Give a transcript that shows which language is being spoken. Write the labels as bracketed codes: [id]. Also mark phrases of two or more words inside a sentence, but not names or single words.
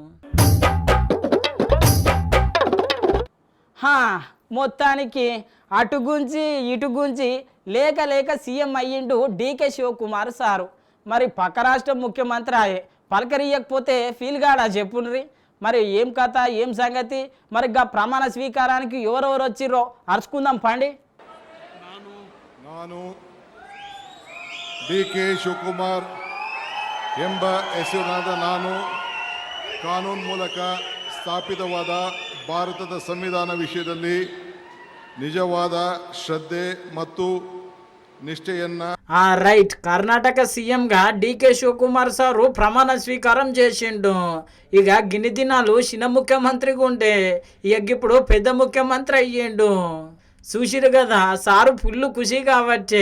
[te] మొత్తానికి అటు గుంచి ఇటు గుంచి లేక లేక సీఎం అయ్యిండు డీకే శివకుమార్ సారు. మరి పక్క రాష్ట్ర ముఖ్యమంత్రి ఆయే, పలకరియకపోతే ఫీల్ కాడా చెప్పుండ్రి. మరి ఏం కథ, ఏం సంగతి? మరి గా ప్రమాణ స్వీకారానికి ఎవరెవరు వచ్చిర్రో అరుచుకుందాం పండి. [kn] ನಾನು ಡಿ.ಕೆ. ಶಿವಕುಮಾರ್ ಎಂಬ ಹೆಸರಿನಾದ ನಾನು ಕಾನೂನು ಮೂಲಕ ಸ್ಥಾಪಿತವಾದ ಭಾರತದ ಸಂವಿಧಾನ ವಿಷಯದಲ್ಲಿ ನಿಜವಾದ ಶ್ರದ್ಧೆ ಮತ್ತು నిశ్చయన్న [te] రైట్. కర్ణాటక సీఎంగా డీకే శివకుమార్ సారు ప్రమాణ స్వీకారం చేసిండు. ఇక గిన్ని దినాలు చిన్న ముఖ్యమంత్రిగా ఉండే, ఇక ఇప్పుడు పెద్ద ముఖ్యమంత్రి అయ్యిండు. చూసిరు కదా, సారు ఫుల్ ఖుషి కావచ్చే.